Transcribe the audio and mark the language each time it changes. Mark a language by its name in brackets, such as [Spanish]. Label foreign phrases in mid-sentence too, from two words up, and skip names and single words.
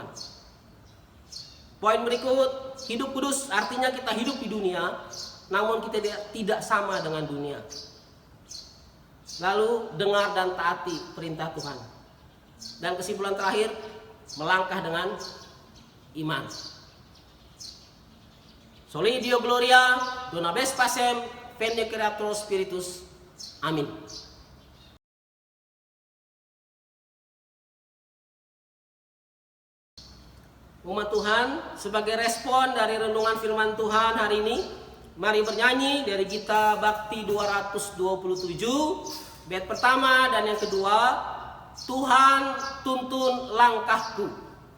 [Indonesian] Poin berikut, hidup kudus artinya kita hidup di dunia, namun kita tidak sama dengan dunia. Lalu dengar dan taati perintah Tuhan. Dan kesimpulan terakhir, melangkah dengan iman. [Latin] Soli Deo Gloria, Dona Bes Pasem, Venie Creator Spiritus. [Indonesian] Amin. Umat Tuhan, sebagai respon dari renungan firman Tuhan hari ini, mari bernyanyi dari Gita Bakti 227, bait pertama dan yang kedua, Tuhan tuntun langkahku.